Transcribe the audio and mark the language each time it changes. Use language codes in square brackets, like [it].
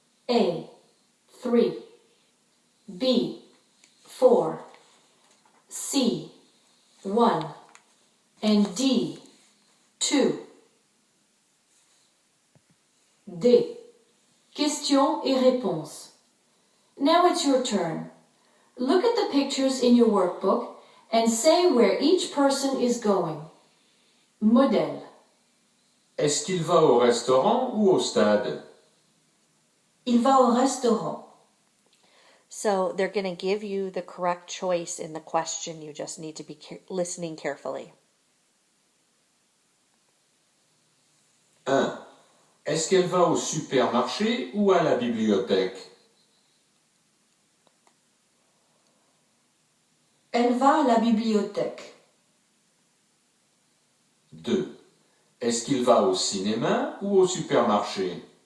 [en] A. 3. B. 4. C. 1. And D. 2. D. [fr] Questions et réponses. [en] Now it's your turn. Look at the pictures in your workbook and say where each person is going. [fr] Modèle. Est-ce qu'il va au restaurant ou au stade? Il va au restaurant. [en] So they're going to give you the correct choice in the question. You just need to be listening carefully. 1. [fr] Est-ce qu'elle va au supermarché ou à la bibliothèque? Elle va à la bibliothèque. [en] 2. [fr] Est-ce qu'il va au cinéma ou au supermarché?